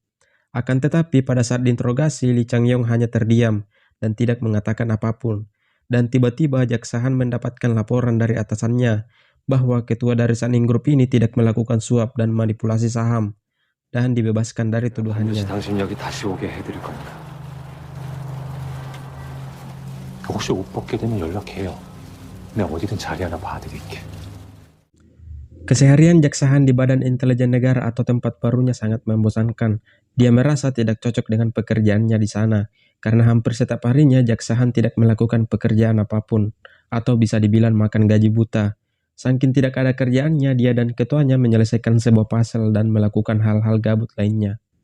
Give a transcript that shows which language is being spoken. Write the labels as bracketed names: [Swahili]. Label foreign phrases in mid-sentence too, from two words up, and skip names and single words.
[Indonesian] Akan tetapi pada saat diinterogasi, Lee Chang-yong hanya terdiam dan tidak mengatakan apapun. Dan tiba-tiba jaksa Han mendapatkan laporan dari atasannya bahwa ketua dari Sun-in Group ini tidak melakukan suap dan manipulasi saham, dan dibebaskan dari tuduhannya. [Korean] 당신 여기 다시 오게 해드릴 겁니다. 혹시 옷 벗게 되면 연락해요. 내가 어디든 자리 하나 봐드릴게. [Indonesian] Keseharian jaksa Han di Badan Intelijen Negara atau tempat barunya sangat membosankan. Dia merasa tidak cocok dengan pekerjaannya di sana, karena hampir setiap harinya jaksa Han tidak melakukan pekerjaan apapun, atau bisa dibilang makan gaji buta. Saking tidak ada kerjaannya, dia dan ketuanya menyelesaikan sebuah puzzle dan melakukan hal-hal gabut lainnya.